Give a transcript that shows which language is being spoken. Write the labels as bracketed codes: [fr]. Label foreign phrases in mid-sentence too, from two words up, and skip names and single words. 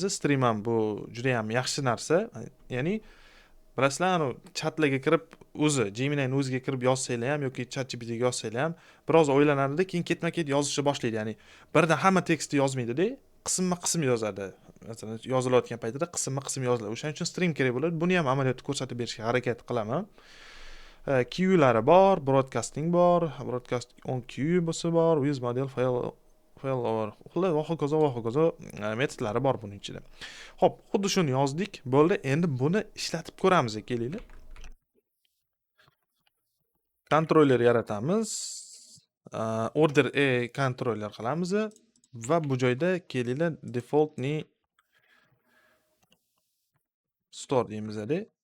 [uz] Stream ham bu juda ham yaxshi narsa. Ya'ni bilasizlar, chatlarga kirib o'zi Gemini'ning o'ziga kirib yozsanglar ham yoki ChatGPT ga yozsanglar ham biroz o'ylanadi, keyin ketma-ket yozishni boshlaydi. Ya'ni birdan hamma tekstni yozmaydi-da, qisma-qism yozadi. Masalan, yozilayotgan paytida qisma-qism yoziladi. O'shaning uchun stream kerak bo'ladi. Buni ham amaliyotda ko'rsatib berishga harakat qilaman. Queue'lari bor, broadcasting bor, [en] broadcast on queue [uz] bo'lsa bor, [en] with model failover. [uz] Ho'kizo metodlari bor buning ichida. Xo'p, xuddi shuni yozdik. Bo'ldi. Endi buni ishlatib ko'ramiz, kelinglar. Kontroller yaratamiz. Order A kontroller qilamiz va bu joyda kelinglar default ni store deymiz-da.